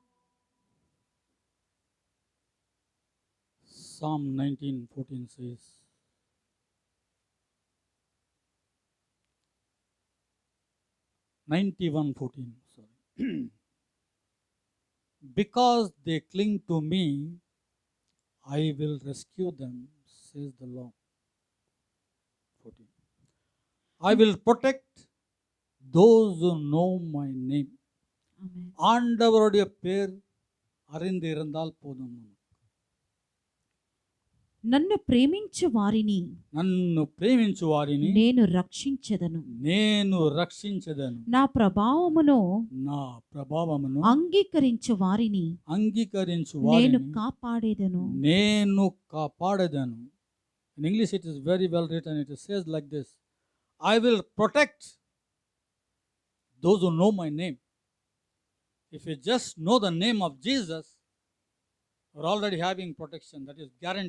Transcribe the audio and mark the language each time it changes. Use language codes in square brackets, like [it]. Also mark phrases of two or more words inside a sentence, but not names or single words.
[en] Psalm 19:14 says, sorry. Because they cling to me, I will rescue them, says the Lord. 14. I will protect those who know my name. Amen. [ta] ஆண்டவருடைய பேர் அறிந்து இருந்தால் போதும். [te] నన్ను ప్రేమించు వారిని నన్ను ప్రేమించు వారిని నేను రక్షించెదను. నేను రక్షించెదను. నా ప్రభావమును నా ప్రభావమును అంగీకరించు వారిని అంగీకరించు నేను వారిని కాపాడేదను. నేను కాపాడేదను. [en] In English it is very well written. It says like this: I will protect those who know my name. If you just know the name of Jesus, you're already having protection. That is guaranteed.